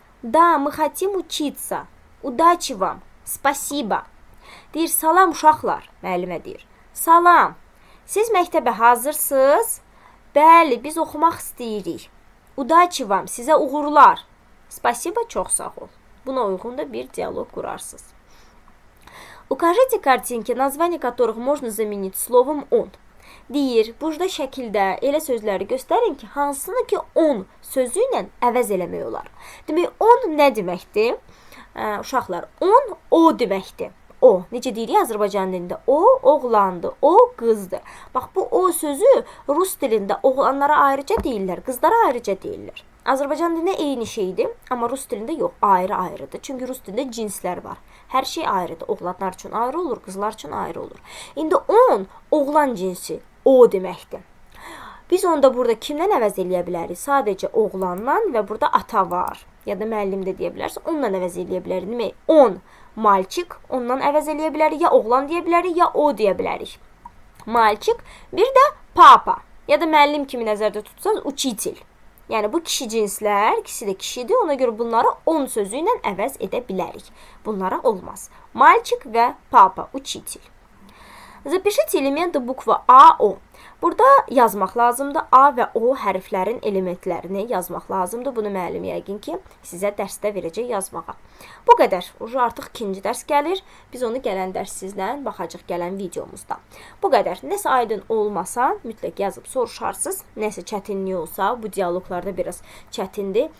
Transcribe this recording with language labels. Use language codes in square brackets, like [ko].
[ru] Да, мы хотим учиться. Удачи вам. Спасибо. [az] Deyir, salam uşaqlar. Müəllimə deyir. Salam. Siz məktəbə hazırsınız? Bəli, biz oxumaq istəyirik. [ru] Удачи вам. [az] Sizə uğurlar. Спасибо, çox sağ ol. Buna uyğun da bir dialoq qurarsınız. [ru] Укажите картинки, название которых можно заменить словом он. [az] Deyir, burada şəkildə elə sözləri göstərin ki, hansını ki on sözü ilə əvəz eləmək olar. Demək, on nə deməkdir? Uşaqlar, on o deməkdir. O, necə deyirik Azərbaycan dilində? O, oğlandı, o, qızdı. Bax, bu o sözü rus dilində oğlanlara ayrıca deyirlər, qızlara ayrıca deyirlər. Azərbaycan dilində eyni şeydir, amma rus dilində yox, ayrı-ayrıdır. Çünki rus dilində cinslər var. Hər şey ayrıdır. Oğlanlar üçün ayrı olur, qızlar üçün ayrı olur. İndi on, oğlan cinsi, o deməkdir. Biz onda burada kimdən əvəz eləyə bilərik? Sadəcə oğlandan və burada ata var. Ya da müəllim də deyə bilərsə, ondan əvəz eləyə bilərik. Demək, on, malçık, ondan əvəz eləyə bilərik. Ya oğlan deyə bilərik, ya o deyə bilərik. Malçık, bir də papa. Ya da müəllim kimi nəzərdə tutsanız, uchitel. Yəni, bu kişi cinslər, ikisi də kişidir. Ona görə bunları on sözü ilə əvəz edə bilərik. Bunlara olmaz. Malçık və papa, uchitel. [ru] Запишите элементы буквы А, O. [az] Burada yazmaq lazımdır. A və O hərflərin elementlərini yazmaq lazımdır. Bunu müəllim yəqin ki, sizə dərsdə verəcək yazmağa. Bu qədər. Artıq ikinci dərs gəlir. Biz onu gələn dərs sizlə baxacaq gələn videomuzda. Bu qədər. Nəsə aydın olmasa, mütləq yazıb soruşarsınız. Nəsə çətinlik olsa, bu dialoqlarda biraz çətindir.